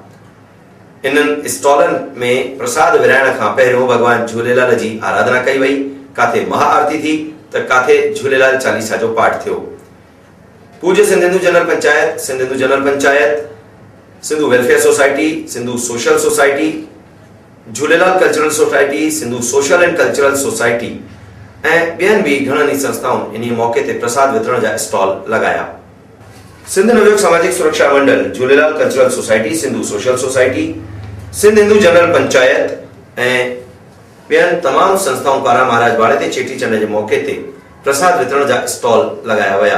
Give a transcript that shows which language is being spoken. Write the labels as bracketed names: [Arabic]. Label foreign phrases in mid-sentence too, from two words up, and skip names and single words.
[Sindhi] इन्हनि स्टॉलनि में प्रसाद विराइण खां पहिरियों भगवान झूलेलाल जी आराधना कई वई, काथे महाआरती थी त काथे झूलेलाल चालीसा जो पाठ थियो। पूज्य सिंध हिंदू जनरल पंचायत, सिंध हिंदू जनरल पंचायत, सिंधु वेलफेयर सोसाइटी, सिंधु सोशल सोसाइटी झूलेलाल कल्चरल सोसाइटी, सिंधु सोशल एंड कल्चरल सोसाइटी ऐं ॿियनि बि घणनि ई संस्थाउनि इन मौके ते प्रसाद वितरण जा स्टॉल लगाया। सिंध नवयुग सामाजिक सुरक्षा मंडल, झूलेलाल कल्चरल सोसाइटी, सिंधु सोशल सोसाइटी, सिंध हिंदू जनरल पंचायत ऐं ॿियनि तमामु संस्थाउनि पारां महाराज वाड़े ते चेटीचंड जे मौके ते प्रसाद वितरण जा स्टॉल लगाया विया।